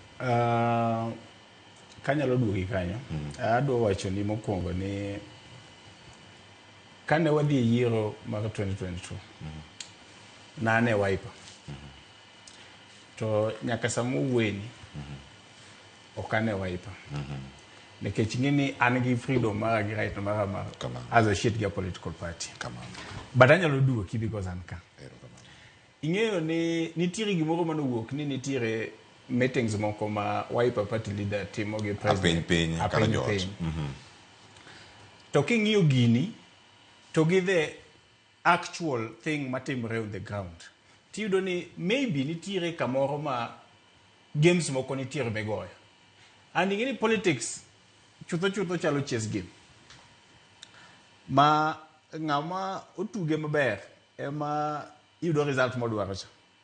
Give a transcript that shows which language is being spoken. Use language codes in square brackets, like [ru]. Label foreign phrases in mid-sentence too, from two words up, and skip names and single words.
[luo] Kanyalo duogi kanyo adwa wacho ni mokwongo ni kane wadhi yiero mag 2022 nane Wiper to nyaka samo weni okane Wiper nikech ng'ini an gi freedom mara gi right mara [en] as a shit political party [luo] but anyalo duoki because an ka ing'eyo ni nitiere gimoro manowuok ni nitiere meetings moko ma Wiper [en] party leader [luo] timo gi president piny to king'iyo gini to gi [en] the actual thing [luo] matimore [en] on the ground [luo] tiyudo ni maybe nitiere kamoro ma games moko nitiere megoyo and ing'eni politics chutho chalo [en] chess game [luo] ma ng'ama otuge maber ema yudo result modwaro cha.